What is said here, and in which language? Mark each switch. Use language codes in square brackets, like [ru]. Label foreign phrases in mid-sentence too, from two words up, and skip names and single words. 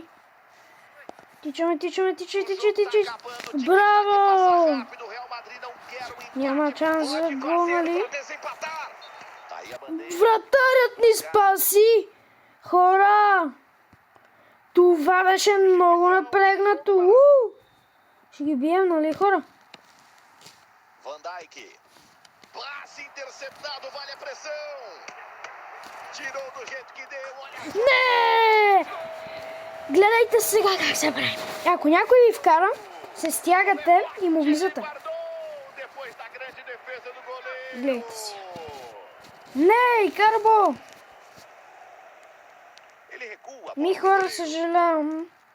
[bg] Тичаме. Браво! Няма шанс за гол, нали? Вратарят ни спаси! Хора! Това беше много напрегнато. Ще ги бием, нали, хора? [pt] Van Dijk. Passe interceptado, vale a pressão. Tirou do jeito que deu. Olha. [bg] Не! Гледайте сега как се прави. Ако някой ви вкара, се стягате и му влизате. Гледайте си. Не, Карбо! Ми хора, съжалявам.